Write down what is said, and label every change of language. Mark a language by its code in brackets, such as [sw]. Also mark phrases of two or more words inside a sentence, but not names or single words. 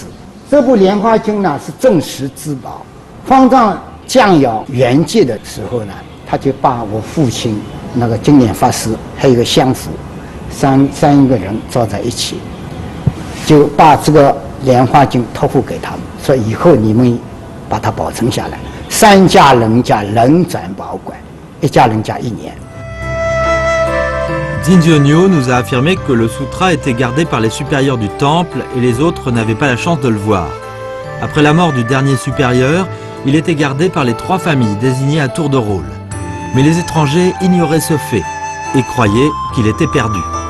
[zh] 这部莲花经呢是镇实之宝。方丈降妖圆寂的时候呢，他就把我父亲那个经典法师还有一个相府三个人坐在一起，就把这个莲花经托付给他们，说以后你们把它保存下来。 3家人家轮转保管，1家人家1年。 [fr] Zinzionyo nous a affirmé que le sutra était gardé par les supérieurs du temple et les autres n'avaient pas la chance de le voir. Après la mort du dernier supérieur, il était gardé par les 3 familles désignées à tour de rôle. Mais les étrangers ignoraient ce fait et croyaient qu'il était perdu.